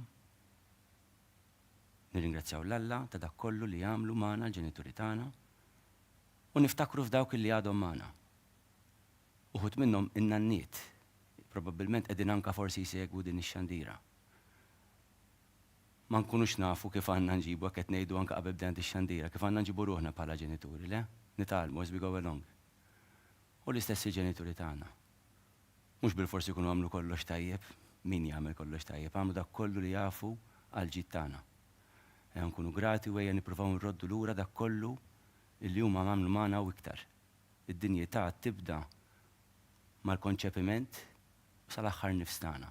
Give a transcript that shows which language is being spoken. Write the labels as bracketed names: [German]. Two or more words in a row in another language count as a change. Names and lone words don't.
[Maltese] Nirringrazzjaw l-Alla ta' dak kollu li jagħmlu magħna l-ġenituri tagħna u niftakru f'dawk illi għadhom magħna. Uħud minnhom in-nanniet, probabbilment qegħdin anke forsi jsegwu din ix-xandira. Ma nkunux nafu kif għandna nġibu qed ngħidu anke qabel bdejn ix-xandira, kif għandna nġibu ruħna bħala ġenituri, le? [English] Nitalmu as we go along. [Maltese] U l-istess il-ġenituri tagħna. Mhux bil-forsi jkunu għamlu kollox tajjeb, min jagħmel kollox tajjeb, għamlu dak kollu li jafu għal ġid tagħna. Nkunu grati u ejja nippruvaw nroddu lura dak kollu illi huma għamlu magħna u iktar. Id-dinjità tibda mal-konċepiment sal-aħħar nifs tagħna.